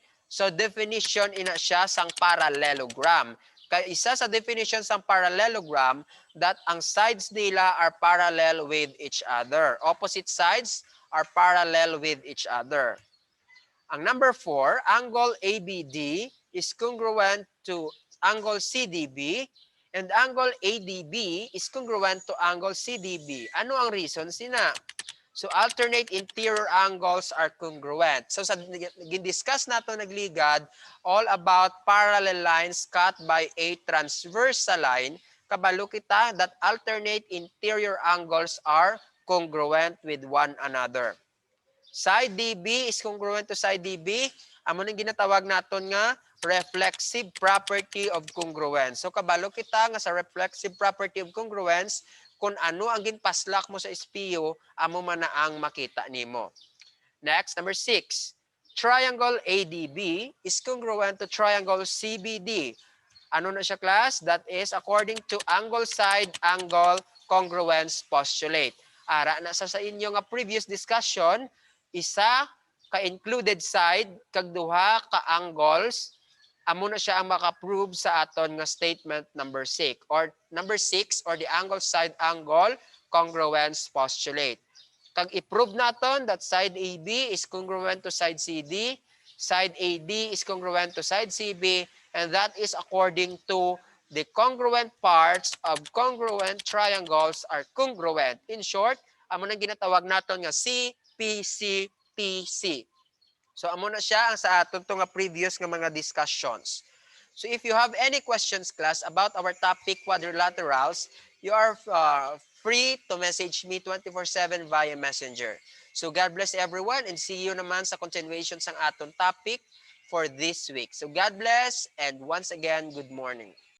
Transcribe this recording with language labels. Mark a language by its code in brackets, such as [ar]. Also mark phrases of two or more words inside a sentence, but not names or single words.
[hil] So definition ina siya sang parallelogram. Kay isa sa definition sang parallelogram that ang sides nila [en] are parallel with each other. Opposite sides are parallel with each other. Ang number 4, angle ABD is congruent to angle CDB and angle ADB is congruent to angle CDB. [hil] Ano ang reason sina? [en] So alternate interior angles are congruent. [hil] So sa gin-discuss nato nagligad [en] all about parallel lines cut by a transversal line, [hil] kabalo kita [en] that alternate interior angles are congruent with one another. Side DB is congruent to side DB. [hil] Amo nang ginatawag naton nga [en] reflexive property of congruence. [hil] So kabalo kita nga sa [en] reflexive property of congruence, [hil] kung ano ang ginpaslak mo sa espiyo, amo man na ang makita nimo. [en] Next, number 6. Triangle ADB is congruent to triangle CBD. [hil] Ano na siya class? [en] That is according to angle side angle congruence postulate. [hil] Ara na sa inyo nga [en] previous discussion, [hil] isa ka [en] included side [hil] kag duha ka angles, amo na siya ang maka-prove sa aton nga [en] statement number 6 or the angle side angle congruence postulate. [hil] Kag i-prove naton [en] that side AB is congruent to side CD, Side AD is congruent to side CB, and that is according to the congruent parts of congruent triangles are congruent. In short, [hil] amo nang ginatawag naton nga CPC-PC. So amo na siya ang sa aton to nga previous nga mga discussions. [en] So if you have any questions, class, about our topic quadrilaterals, you are free to message me 24/7 via Messenger. So God bless everyone and see you naman sa continuation [hil] sang aton [en] topic for this week. So God bless and once again, good morning.